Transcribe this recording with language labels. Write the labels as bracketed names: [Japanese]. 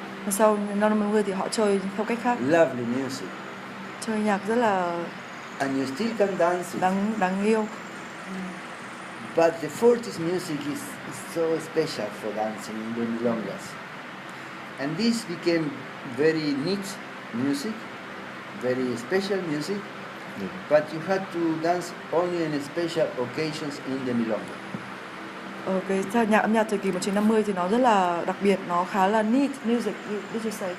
[Vietnamese] Và sau năm 50 thì họ chơi theo cách khác, [English] Lovely music. [Vietnamese] chơi nhạc rất là [English] And you still can dance it. [Vietnamese] đáng yêu. [English] But the 40s music is so special for dancing in the milongas. And this became very neat music, very special music, but you had to dance only in special occasions in the milonga. [Vietnamese] Cái âm nhạc thời kỳ 1950 thì nó rất là đặc biệt, nó khá là [English] neat music, did you say?